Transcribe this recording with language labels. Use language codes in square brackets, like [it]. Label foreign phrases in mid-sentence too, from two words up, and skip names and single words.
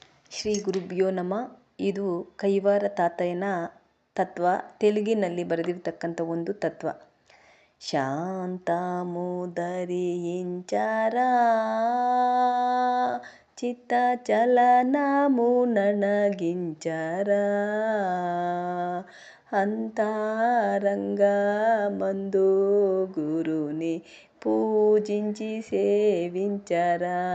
[sa] ಶ್ರೀ ಗುರುಭ್ಯೋ ನಮಃ. [kn] ಇದು ಕೈವಾರ ತಾತಯ್ಯನ ತತ್ವ, ತೆಲುಗಿನಲ್ಲಿ ಬರೆದಿರ್ತಕ್ಕಂಥ ಒಂದು ತತ್ವ. [te] శాంతము ధరించరా చిత్త చలనము ననగించరా అంతరంగమందు గురుని పూజించి సేవించరా.